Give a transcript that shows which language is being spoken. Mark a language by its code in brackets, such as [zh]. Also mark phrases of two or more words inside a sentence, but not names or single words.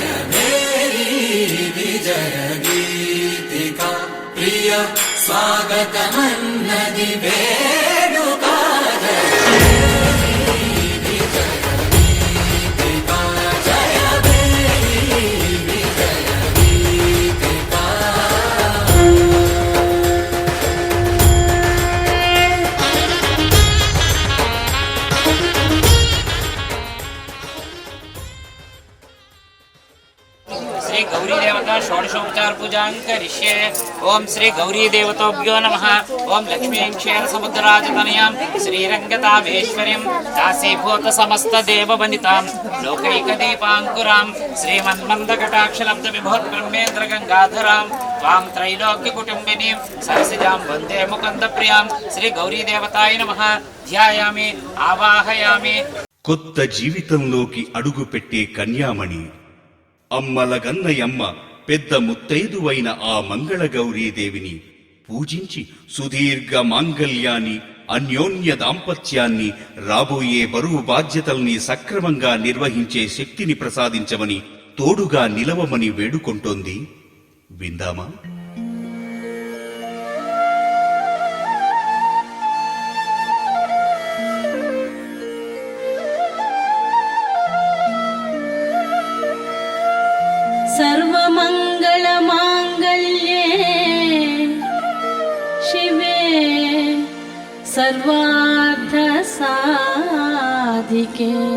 [te] మేరీ విజయ గీతిక ప్రియ స్వాగతమన్నది వేడుక జయ మేరీ విజయ గీతిక జయ మేరీ విజయ గీతిక [sa] श्री गौरी देवता षोडशोपचार पूजां करिष्ये। ओम श्री गौरी देवताभ्यो नमः। ओम लक्ष्मीं क्षेर समुद्रराजतनयां श्रीरंगतामेश्वर्यं दासीभूत समस्त देववनितां लोकैकदीपाङ्कुरां श्रीमन्मन्दकटाक्षलब्ध विभोत् ब्रह्मेन्द्र गंगाधरां त्वां त्रैलोक्यकुटुम्बिनीं सरसिजां वन्दे मुकुन्दप्रियां श्री गौरी देवताय नमः। ध्यायामि आवाहयामि। [te] కొత్త జీవితంలోకి అడుగుపెట్టే కన్యామణి అమ్మల గన్నయమ్మ పెద్ద ముత్తైదువైన ఆ మంగళగౌరీదేవిని పూజించి సుదీర్ఘ మాంగల్యాన్ని అన్యోన్య దాంపత్యాన్ని రాబోయే బరువు బాధ్యతల్ని సక్రమంగా నిర్వహించే శక్తిని ప్రసాదించమని తోడుగా నిలవమని వేడుకొంటోంది. విందామా? [sa] सर्वमङ्गलमाङ्गल्ये शिवे सर्वार्थसाधिके